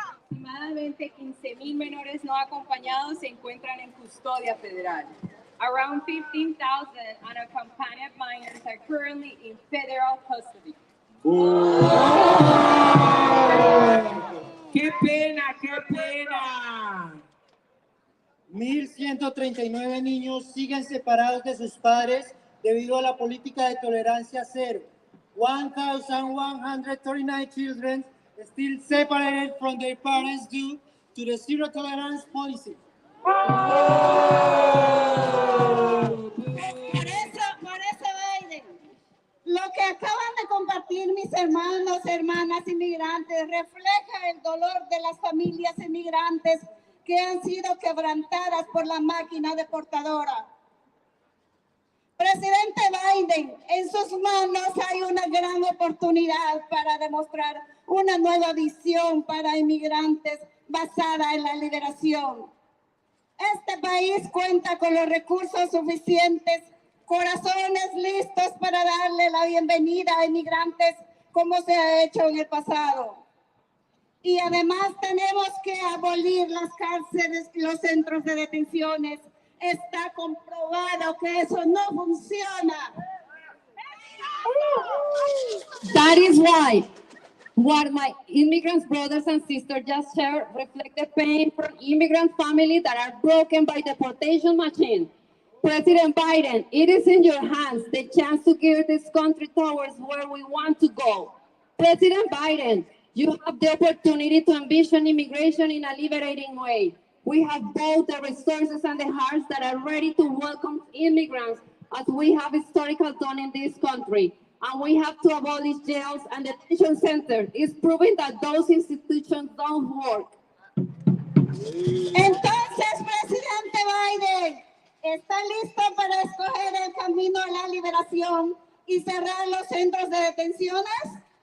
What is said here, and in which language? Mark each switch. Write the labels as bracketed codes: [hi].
[es] Aproximadamente 15,000 menores no acompañados se encuentran en custodia federal. [en] Around 15,000 unaccompanied minors are currently in federal custody. [es] ¡Qué pena, qué pena! 1,139 niños siguen separados de sus padres debido a la política de tolerancia cero. [en] 1,139 children still separated from their parents due to the zero tolerance policy. [es] Por eso, Biden, lo que acaban de compartir mis hermanos, hermanas inmigrantes, refleja el dolor de las familias inmigrantes que han sido quebrantadas por la máquina deportadora. Presidente Biden, en sus manos hay una gran oportunidad para demostrar una nueva visión para inmigrantes basada en la liberación. Este país cuenta con los recursos suficientes, corazones listos para darle la bienvenida a inmigrantes como se ha hecho en el pasado. Y además tenemos que abolir las cárceles y los centros de detenciones. Está comprobado que eso no funciona. [en] That is why what my immigrant brothers and sisters just shared reflect the pain from immigrant families that are broken by deportation machine. President Biden, it is in your hands the chance to give this country towards where we want to go. President Biden, you have the opportunity to envision immigration in a liberating way. We have both the resources and the hearts that are ready to welcome immigrants as we have historically done in this country. And we have to abolish jails and detention centers. It's proving that those institutions don't work. [es] Entonces, presidente Biden, ¿está listo para escoger el camino a la liberación y cerrar los centros de detenciones?